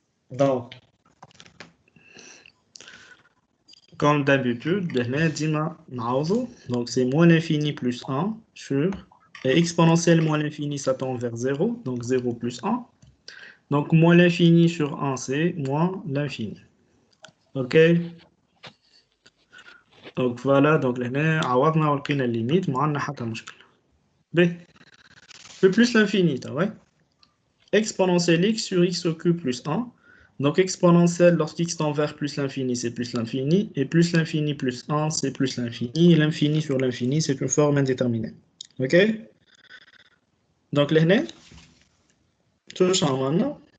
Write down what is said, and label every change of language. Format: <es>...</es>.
<fr>Donc, comme d'habitude, donc c'est moins l'infini plus 1 sur et exponentielle moins l'infini, ça tend vers 0, donc 0 plus 1. Donc, moins l'infini sur 1, c'est moins l'infini. OK? Donc, voilà.</fr> <ar>Donc, là, عوضنا ولقينا limite, ما عندنا حتى مشكلة.</ar> <fr>B. Plus l'infini, ouais? Exponentielle x sur x au cube plus 1. Donc, exponentielle, lorsqu'x tend vers plus l'infini, c'est plus l'infini. Et plus l'infini plus 1, c'est plus l'infini. Et l'infini sur l'infini, c'est une forme indéterminée. OK? Donc, là, tout ça maintenant.</fr>